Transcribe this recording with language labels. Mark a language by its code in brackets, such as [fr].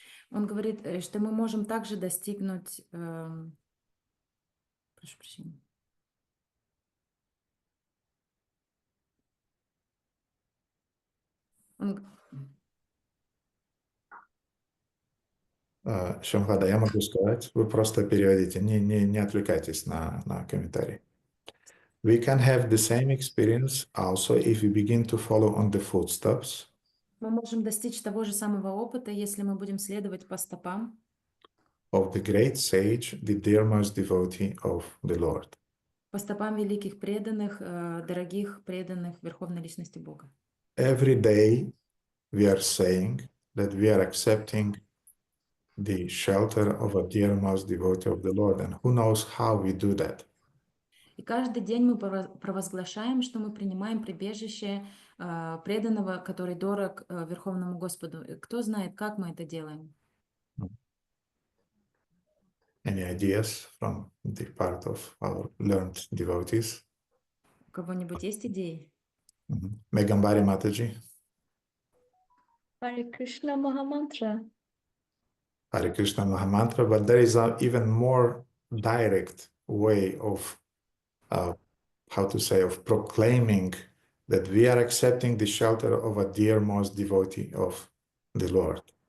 [ru] Он говорит, что мы можем также достигнуть, прошу прощения. Шамхада, я могу сказать, вы просто переводите, не отвлекайтесь на комментарии. [en] We can have the same experience also if we begin to follow on the footsteps. [ru] Мы можем достичь того же самого опыта, если мы будем следовать по стопам [en] of the great sage, the dearest devotee of the Lord. [ru] По стопам великих преданных, дорогих преданных Верховной Личности Бога. [en] Every day we are saying that we are accepting the shelter of a dearmost devotee of the Lord. And who knows how we do that? [ru] И каждый день мы провозглашаем, что мы принимаем прибежище преданного, который дорог Верховному Господу. И кто знает, как мы это делаем? [en] Any ideas from the part of our learned devotees? [ru] У кого-нибудь есть идеи? [en] Megambari Mataji. Hare Krishna Mahamantra. Hare Krishna Mahamantra, but there is an even more direct way of, how to say, of proclaiming that we are accepting the shelter of a dearmost devotee of the Lord.